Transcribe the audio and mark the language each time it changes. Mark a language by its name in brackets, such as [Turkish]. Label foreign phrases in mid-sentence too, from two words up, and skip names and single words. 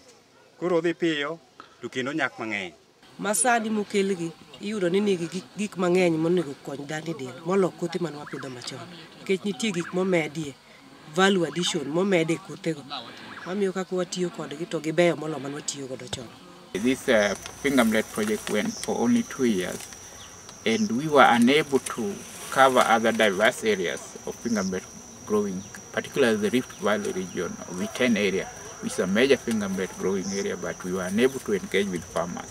[Luo (Kenya and Tanzania)] Koro dhi piyo to kendo nyak mang'eny. Masani mokelgi iyudo ni nigi gik mang'eny monego kony dhano del molo kothe man wapidho machon. Nikech nitie gik momedie [English] value addition [Luo (Kenya and Tanzania)] momede kothego. Mamiyo kaka watiyo kodgi to gibeyo molo man watiyo godo chon. [English] This finger millet project went for only 2 years and we were unable to cover other diverse areas of finger millet growing, particularly the Rift Valley region or Witen area, which is a major finger millet growing area, but we were unable to engage with farmers.